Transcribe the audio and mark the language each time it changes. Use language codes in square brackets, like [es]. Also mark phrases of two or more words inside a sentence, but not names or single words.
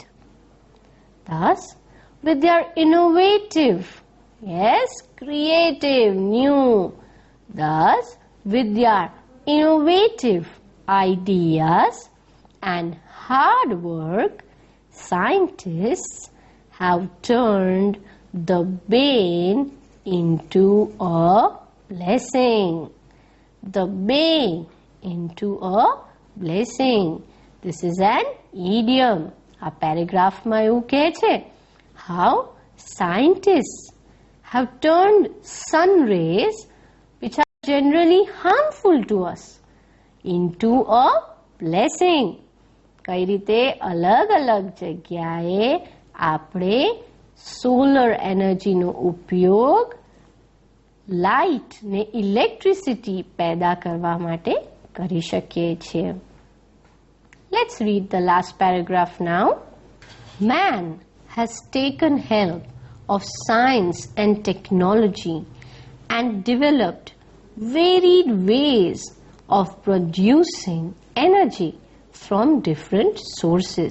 [en] Thus, with their innovative, creative, new, thus with their innovative ideas and hard work, scientists have turned the bane into a blessing. The bane into a blessing. This is an idiom. [gu] આ પેરેગ્રાફમાં એવું કહે છે [en] how scientists have turned sun rays which are generally harmful to us into a blessing. [gu] કઈ રીતે અલગ અલગ જગ્યાએ આપણે [en] solar energy [gu] ઉપયોગ લાઇટ ને ઇલેક્ટ્રિસિટી पैदा કરવા માટે કરી શકીએ છીએ. [en] Let's read the last paragraph now. Man has taken help of science and technology and developed varied ways of producing energy from different sources.